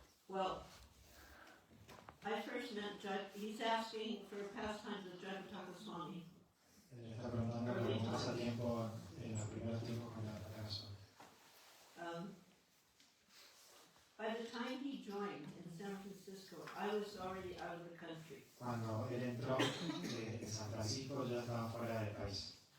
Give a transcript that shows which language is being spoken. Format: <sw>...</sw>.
<en>Well, I first met he's asking for pastimes of Jayapataka Swami.</en> <es>Le está preguntando por un pasatiempo en los primeros tiempos con la casa.</es> <en>By the time he joined in San Francisco, I was already out of the country.</en> <es>Cuando él entró en San Francisco ya estaba fuera del país.</es>